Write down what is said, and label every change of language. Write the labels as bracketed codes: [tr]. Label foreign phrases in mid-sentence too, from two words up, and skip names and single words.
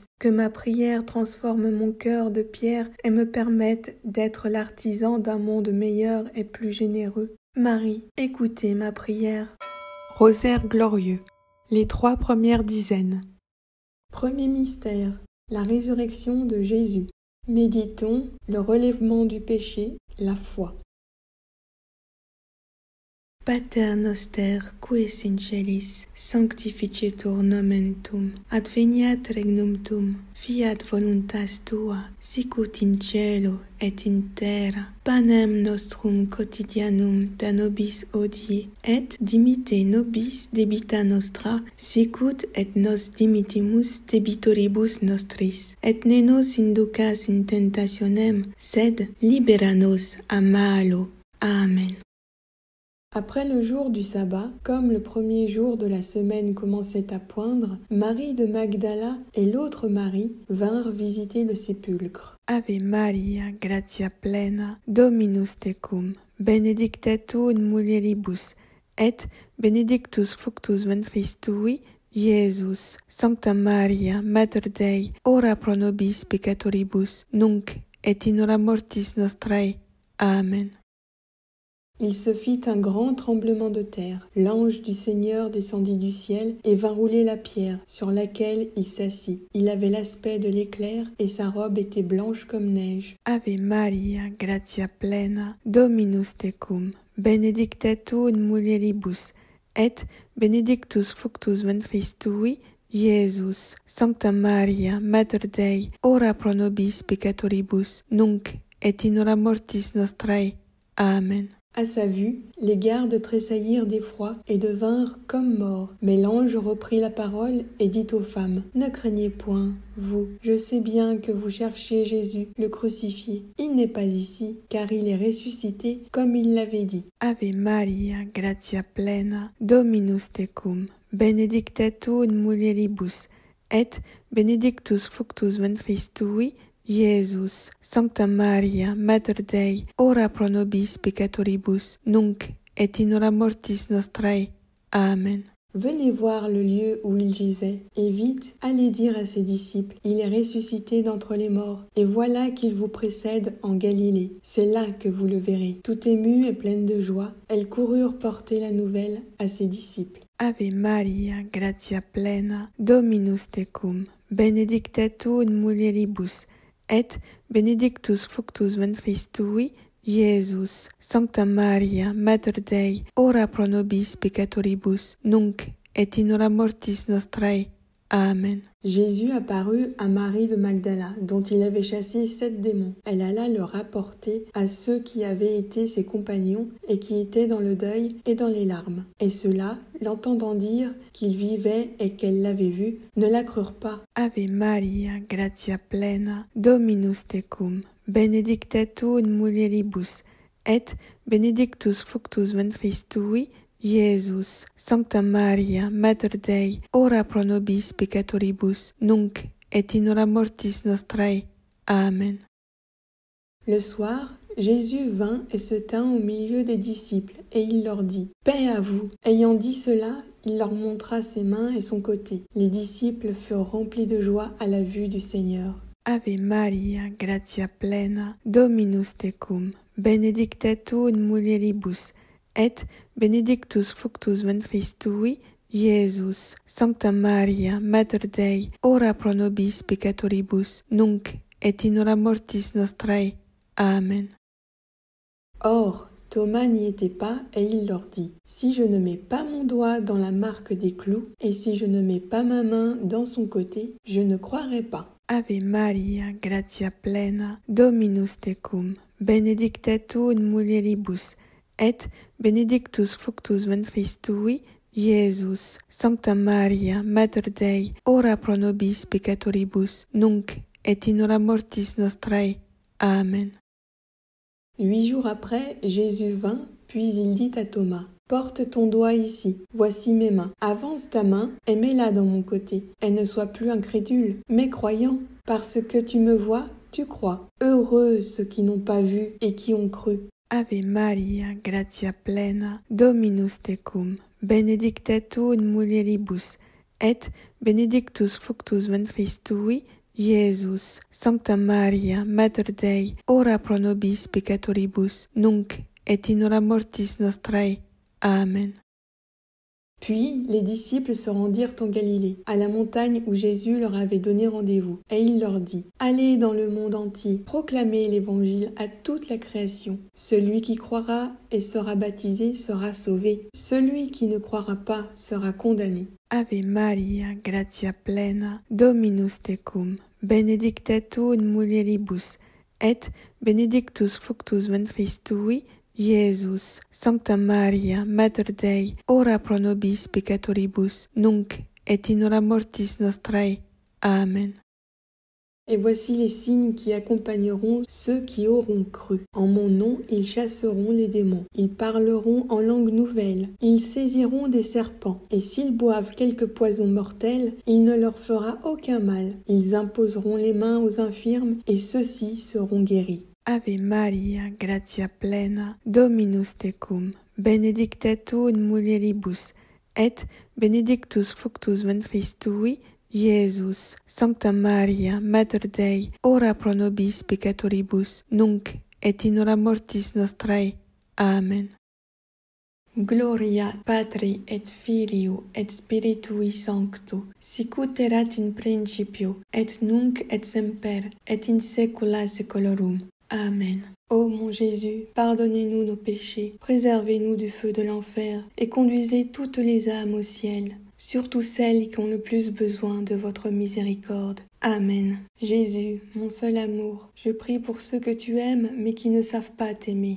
[fr] Que ma prière transforme mon cœur de pierre et me permette d'être l'artisan d'un monde meilleur et plus généreux. Marie, écoutez ma prière. Rosaire glorieux. Les 3 premières dizaines. Premier mystère, la résurrection de Jésus. Méditons le relèvement du péché, la foi. [la] Pater noster, qui es in celis, sanctificetur nomen tuum, adveniat regnum tuum, fiat voluntas tua, sicut in cielo et in terra. Panem nostrum quotidianum da nobis hodie, et dimitte nobis debita nostra, sicut et nos dimittimus debitoribus nostris. Et ne nos inducas in tentationem, sed libera nos a malo. Amen. [fr] Après le jour du sabbat, comme le premier jour de la semaine commençait à poindre, Marie de Magdala et l'autre Marie vinrent visiter le sépulcre. [la] Ave Maria, gratia plena, Dominus tecum, benedicta tu in mulieribus, et benedictus fructus ventris tui, Iesus. Sancta Maria, Mater Dei, ora pro nobis peccatoribus, nunc et in hora mortis nostrae. Amen. [fr] Il se fit un grand tremblement de terre. L'ange du Seigneur descendit du ciel et vint rouler la pierre sur laquelle il s'assit. Il avait l'aspect de l'éclair et sa robe était blanche comme neige. [la] Ave Maria, gratia plena, Dominus tecum, benedicta tu in mulieribus, et benedictus fructus ventris tui, Iesus. Sancta Maria, Mater Dei, ora pro nobis peccatoribus, nunc et in hora mortis nostrae. Amen. [fr] À sa vue, les gardes tressaillirent d'effroi et devinrent comme morts. Mais l'ange reprit la parole et dit aux femmes, « Ne craignez point, vous, je sais bien que vous cherchez Jésus, le crucifié. Il n'est pas ici, car il est ressuscité comme il l'avait dit. [la] Ave Maria, gratia plena, Dominus tecum, benedicta tu in mulieribus, et benedictus fructus ventris tui, Iesus. Sancta Maria, Mater Dei, ora pro nobis peccatoribus, nunc et in hora mortis nostrae. Amen. [fr] Venez voir le lieu où il gisait, et vite, allez dire à ses disciples, il est ressuscité d'entre les morts, et voilà qu'il vous précède en Galilée. C'est là que vous le verrez. Tout émues et pleines de joie, elles coururent porter la nouvelle à ses disciples. [la] Ave Maria, gratia plena, Dominus tecum, benedicta tu in mulieribus, et benedictus fructus ventris tui, Iesus. Sancta Maria, Mater Dei, ora pro nobis peccatoribus, nunc et in hora mortis nostrae. Amen. [fr] Jésus apparut à Marie de Magdala, dont il avait chassé 7 démons. Elle alla le rapporter à ceux qui avaient été ses compagnons et qui étaient dans le deuil et dans les larmes. Et ceux-là, l'entendant dire qu'il vivait et qu'elle l'avait vu, ne la crurent pas. [la] Ave Maria, gratia plena, Dominus tecum, benedicta tu in mulieribus, et benedictus fructus ventris tui, Iesus. Sancta Maria, Mater Dei, ora pro nobis peccatoribus, nunc et in hora mortis nostrae. Amen. [fr] Le soir, Jésus vint et se tint au milieu des disciples, et il leur dit, « Paix à vous !» Ayant dit cela, il leur montra ses mains et son côté. Les disciples furent remplis de joie à la vue du Seigneur. [la] Ave Maria, gratia plena, Dominus tecum, benedicta tu in mulieribus, et benedictus fructus ventris tui, Iesus. Sancta Maria, Mater Dei, ora pro nobis peccatoribus, nunc et in hora mortis nostrae. Amen. [fr] Or, Thomas n'y était pas, et il leur dit, « Si je ne mets pas mon doigt dans la marque des clous, et si je ne mets pas ma main dans son côté, je ne croirai pas. [la] » Ave Maria, gratia plena, Dominus tecum, benedicta tu in mulieribus, et benedictus fructus ventris tui, Iesus. Sancta Maria, Mater Dei, ora pro nobis peccatoribus, nunc et in hora mortis nostrae. Amen. [fr] 8 jours après, Jésus vint, puis il dit à Thomas, « Porte ton doigt ici, voici mes mains. Avance ta main et mets-la dans mon côté. Et ne sois plus incrédule, mais croyant. Parce que tu me vois, tu crois. Heureux ceux qui n'ont pas vu et qui ont cru. » [la] Ave Maria, gratia plena, Dominus tecum, benedicta tu in mulieribus, et benedictus fructus ventris tui, Iesus. Sancta Maria, Mater Dei, ora pro nobis peccatoribus, nunc et in hora mortis nostrae. Amen. [fr] Puis les disciples se rendirent en Galilée, à la montagne où Jésus leur avait donné rendez-vous. Et il leur dit, « Allez dans le monde entier, proclamez l'Évangile à toute la création. Celui qui croira et sera baptisé sera sauvé. Celui qui ne croira pas sera condamné. » [la] Ave Maria, gratia plena, Dominus tecum, benedicta tu in mulieribus, et benedictus fructus ventris tui, Iesus. Sancta Maria, Mater Dei, ora pro nobis peccatoribus, nunc et in hora mortis nostrae. Amen. [fr] Et voici les signes qui accompagneront ceux qui auront cru. En mon nom, ils chasseront les démons. Ils parleront en langue nouvelle. Ils saisiront des serpents. Et s'ils boivent quelque poison mortel, il ne leur fera aucun mal. Ils imposeront les mains aux infirmes, et ceux-ci seront guéris. [la] Ave Maria, gratia plena, Dominus tecum, benedicta tu in mulieribus, et benedictus fructus ventris tui, Iesus. Sancta Maria, Mater Dei, ora pro nobis peccatoribus, nunc et in hora mortis nostrae. Amen. Gloria Patri et Filio et Spiritui Sancto, sic ut erat in principio, et nunc et semper, et in saecula saeculorum. Amen. [fr] Ô mon Jésus, pardonnez-nous nos péchés, préservez-nous du feu de l'enfer, et conduisez toutes les âmes au ciel, surtout celles qui ont le plus besoin de votre miséricorde. Amen. Jésus, mon seul amour, je prie pour ceux que tu aimes mais qui ne savent pas t'aimer.